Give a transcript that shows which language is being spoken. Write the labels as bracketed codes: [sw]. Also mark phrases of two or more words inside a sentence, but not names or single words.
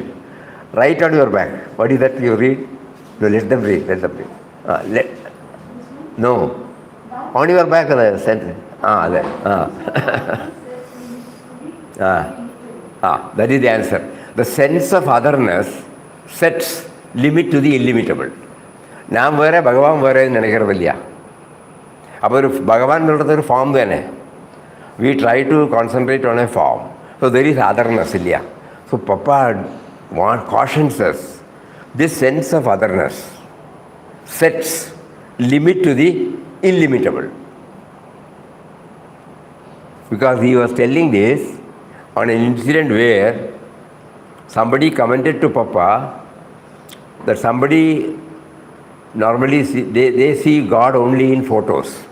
[en] Right on your back. What is that you read? No, let them read. No. On your back, the sentence. There. That is the answer. The sense of otherness sets limit to the illimitable. [ta] நாம் வேற, பகவான் வேற நெனைக்கிறதில்ல. [ml] അപ്പോൾ ഒരു ഭഗവാൻ എന്നുള്ളത് ഒരു ഫോം തന്നെ. [en] We try to concentrate on a form. So there is otherness ഇല്ല. സോ പപ്പ cautions us. This sense of otherness sets limit to the illimitable. Because he was telling this on an incident where somebody commented to Papa that somebody normally they see God only in photos.